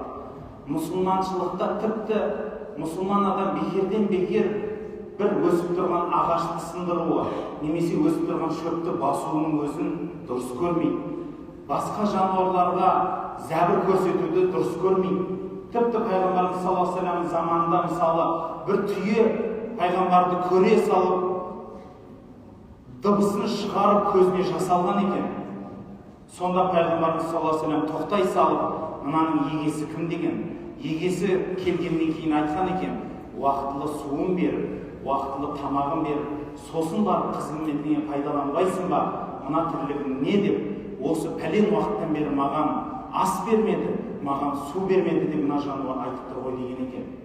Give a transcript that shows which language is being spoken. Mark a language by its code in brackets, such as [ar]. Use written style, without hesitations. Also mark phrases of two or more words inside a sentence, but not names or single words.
[kk] Мұсылманшылықта тіпті мұсылман адам бекерден бекер бір өсіп тұрған ағашты сындыруы, немесе өсіп тұрған шөпті басуының өзін дұрыс көрмейді. Басқа жануарларға зәбір көрсетуді дұрыс көрмейді. Тіпті пайғамбарымыз [ar] صلى الله عليه وسلم [kk] заманында мысалы бір түйе пайғамбарды көре салып, дыбысын шығарып көзіне жас алған екен. Сонда пайғамбарымыз [ar] صلى الله عليه وسلم [kk] тоқтай салып, мынаның егесі кім деген? Егесі келгеннен кейін айтқан екен, уақытылы суын беріп, уақытылы тамағын беріп, сосын барып қызметіне пайдаланбайсың ба? Мына тірлігің не деп? Осы пәлен уақыттан бері маған ас бермеді, маған су бермеді деп мына жануар айтып тұр ғой деген екен.